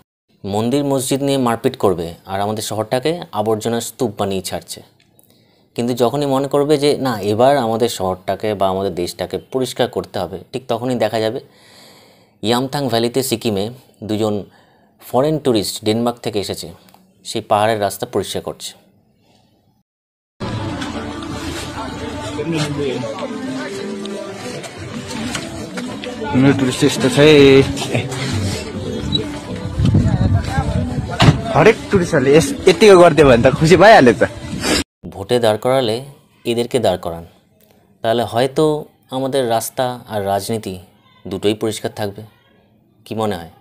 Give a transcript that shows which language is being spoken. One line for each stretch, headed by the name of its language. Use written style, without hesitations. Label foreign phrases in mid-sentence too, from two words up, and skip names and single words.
Bangla: মন্দির মসজিদ নিয়ে মারপিট করবে আর আমাদের শহরটাকে আবর্জনার স্তূপ বানিয়ে ছাড়ছে। কিন্তু যখনই মনে করবে যে না, এবার আমাদের শহরটাকে বা আমাদের দেশটাকে পরিষ্কার করতে হবে, ঠিক তখনই দেখা যাবে ইয়ামথাং ভ্যালিতে, সিকিমে দুজন
English: foreign tourist
Bangla: ডেনমার্ক থেকে এসেছে, সেই পাহাড়ের রাস্তা পরিষ্কার করছে।
Nepali: टुरिस्ट यस्तो छ हरेक टुरिस्टहरूले यतिको गरिदियो भने त खुसी भइहाल्यो त।
Bangla: ভোটে দাঁড় করালে এদেরকে দাঁড় করান, তাহলে হয়তো আমাদের রাস্তা আর রাজনীতি দুটোই পরিষ্কার থাকবে। কি মনে হয়?